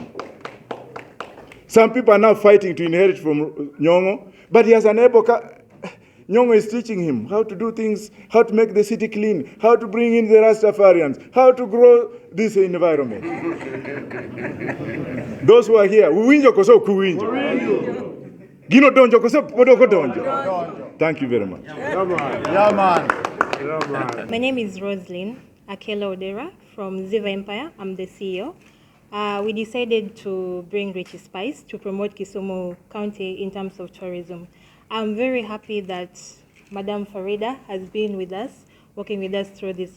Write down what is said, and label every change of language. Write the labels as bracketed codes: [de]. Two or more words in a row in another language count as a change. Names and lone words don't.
[en] Some people are now fighting to inherit from Nyongo, but he has an able... Nyongo is teaching him how to do things, how to make the city clean, how to bring in the Rastafarians, how to grow this environment. Those who are here, [luo] uwinjo koso kuwinjo. Gino donjo koso podoko donjo. [en] Thank you very much. Yeah, man. Yeah, man. Yeah, man. My name is Roslyn Akela Odera from Ziva Empire. I'm the CEO. We decided to bring Richie Spice to promote Kisumu County in terms of tourism. I'm very happy that Madam Farida has been with us, working with us through this.